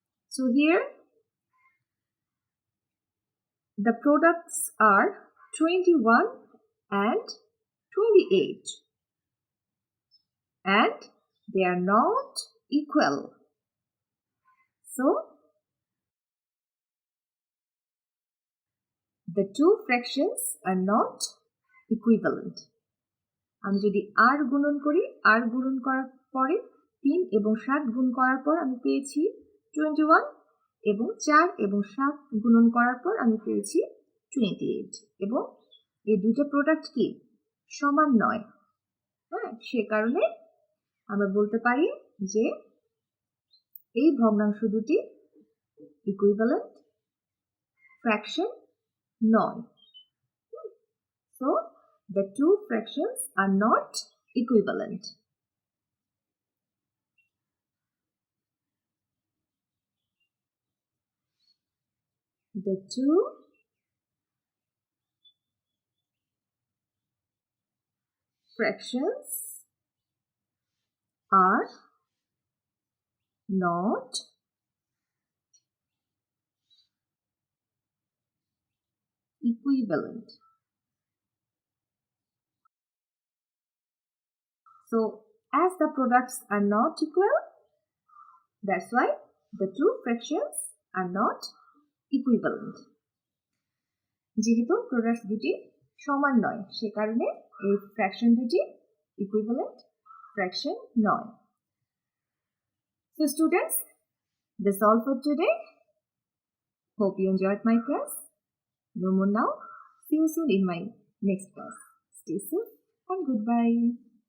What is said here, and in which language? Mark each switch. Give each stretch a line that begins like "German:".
English: So here the products are 21 and 28, and they are not equal. So the two fractions are not equivalent.
Bangla: আমি যদি r গুণন করি, r গুণন করার পরে 3 এবং 7 গুণ করার পর আমি পেয়েছি 21, এবং 4 এবং 7 গুণন করার পর আমি পেয়েছি 28, এবং এই দুটো প্রোডাক্ট কি সমান নয়। হ্যাঁ, সে কারণে আমরা বলতে পারি যে এই ভগ্নাংশ দুটি ইকুইভ্যালেন্ট ফ্র্যাকশন নয়।
English: So the two fractions are not equivalent. The two fractions are not equivalent. So, as the products are not equal, that's why the two fractions are not equivalent.
Bangla: যেহেতু প্রোডাক্টস দুটি সমান নয়, সে কারণে এই fraction দুটি equivalent fraction নয়।
English: So students, that's all for today. Hope you enjoyed my class. No more now. See you soon in my next class. Stay safe and goodbye.